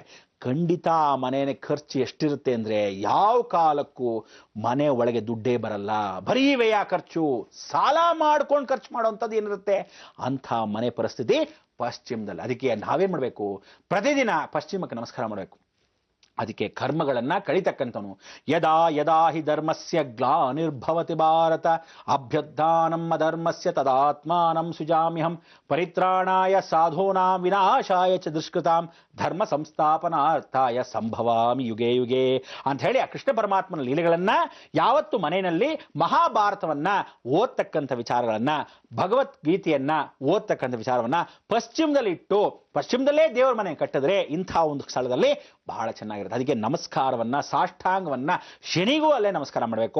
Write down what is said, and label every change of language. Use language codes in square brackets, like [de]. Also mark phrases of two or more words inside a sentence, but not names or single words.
[kn] ಖಂಡಿತ ಆ ಮನೇನೆ ಖರ್ಚು ಎಷ್ಟಿರುತ್ತೆ ಅಂದ್ರೆ ಯಾವ ಕಾಲಕ್ಕೂ ಮನೆ ಒಳಗೆ ದುಡ್ಡೇ ಬರಲ್ಲ, ಬರೀ ವ್ಯಯ ಖರ್ಚು, ಸಾಲ ಮಾಡ್ಕೊಂಡು ಖರ್ಚು ಮಾಡೋಂಥದ್ದು ಏನಿರುತ್ತೆ ಅಂಥ ಮನೆ ಪರಿಸ್ಥಿತಿ ಪಶ್ಚಿಮದಲ್ಲಿ. ಅದಕ್ಕೆ ನಾವೇನ್ ಮಾಡ್ಬೇಕು? ಪ್ರತಿದಿನ ಪಶ್ಚಿಮಕ್ಕೆ ನಮಸ್ಕಾರ ಮಾಡಬೇಕು. ಅದಕ್ಕೆ ಕರ್ಮಗಳನ್ನ ಕಳಿತಕ್ಕಂಥವನು. [sa] ಯದಾ ಹಿ ಧರ್ಮಸ್ಯ ಗ್ಲಾನಿರ್ಭವತಿ ಭಾರತ ಅಭ್ಯುತ್ಥಾನಂ ಅಧರ್ಮಸ್ಯ ತದಾತ್ಮಾನಂ ಸುಜಾಮ್ಯಹಂ ಪರಿತ್ರಾಣಾಯ ಸಾಧೂನಾಂ ವಿನಾಶಾಯ ಚ ದುಷ್ಕೃತಾಂ ಧರ್ಮ ಸಂಸ್ಥಾಪನಾರ್ಥಾಯ ಸಂಭವಾಮಿ ಯುಗೇ ಯುಗೇ [kn] ಅಂತ ಹೇಳಿ ಆ ಕೃಷ್ಣ ಪರಮಾತ್ಮನ ಲೀಲೆಗಳನ್ನ ಯಾವತ್ತು ಮನೆಯಲ್ಲಿ ಮಹಾಭಾರತವನ್ನ ಓದ್ತಕ್ಕಂಥ ವಿಚಾರಗಳನ್ನ, ಭಗವದ್ಗೀತೆಯನ್ನ ಓದ್ತಕ್ಕಂಥ ವಿಚಾರವನ್ನ ಪಶ್ಚಿಮದಲ್ಲಿ ಇಟ್ಟು, ಪಶ್ಚಿಮದಲ್ಲೇ ದೇವರ ಮನೆ ಕಟ್ಟಿದ್ರೆ ಇಂಥ ಒಂದು ಸ್ಥಳದಲ್ಲಿ ಬಹಳ ಚೆನ್ನಾಗಿರುತ್ತೆ. ಅದಕ್ಕೆ ನಮಸ್ಕಾರವನ್ನ, ಸಾಷ್ಟಾಂಗವನ್ನ ಶನಿಗೂ ಅಲ್ಲೇ ನಮಸ್ಕಾರ ಮಾಡಬೇಕು.